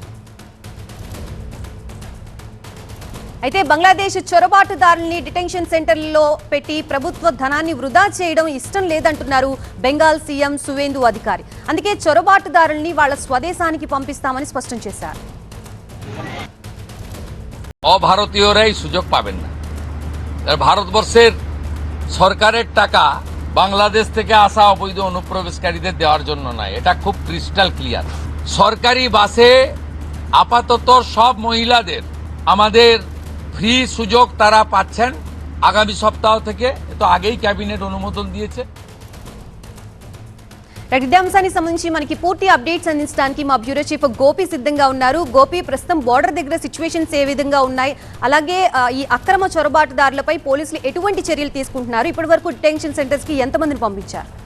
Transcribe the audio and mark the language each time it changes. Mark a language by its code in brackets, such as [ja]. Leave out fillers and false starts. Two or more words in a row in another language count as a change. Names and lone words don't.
[te] అయితే బంగ్లాదేశ్ చొరబాటుదారుల్ని డిటెన్షన్ సెంటర్లలో పెట్టి ప్రభుత్వ ధనాన్ని వృధా చేయడం ఇష్టం లేదంటున్నారు బెంగాల్ సీఎం సువేందు అధికారి. అందుకే చొరబాటుదారుల్ని వాళ్ళ స్వదేశానికి పంపిస్తామని స్పష్టం చేశారు. [bn] অভারতীয়রাই সুযোগ পাবেন না। ভারতবর্ষের সরকারের টাকা বাংলাদেশ থেকে আসা অবৈধ অনুপ্রবেশকারীদের দেওয়ার জন্য নয়, এটা খুব [en] crystal clear. [bn] সরকারি বাসে আপাতত সব মহিলাদের আমাদের ফ্রি সুযোগ তারা পাচ্ছেন আগামী সপ্তাহ থেকে। তো আগেই ক্যাবিনেট অনুমোদন দিয়েছে। [te] ఇదే అంశానికి సంబంధించి మనకి పూర్తి అప్డేట్స్ అందించడానికి మా బ్యూరో చీఫ్ గోపి సిద్ధంగా ఉన్నారు. గోపి, ప్రస్తుతం బోర్డర్ దగ్గర సిచ్యువేషన్స్ ఏ విధంగా ఉన్నాయి, అలాగే ఈ అక్రమ చొరబాటుదారులపై పోలీసులు ఎటువంటి చర్యలు తీసుకుంటున్నారు, ఇప్పటి వరకు [en] detention centers [te] కి ఎంతమందిని పంపించారు?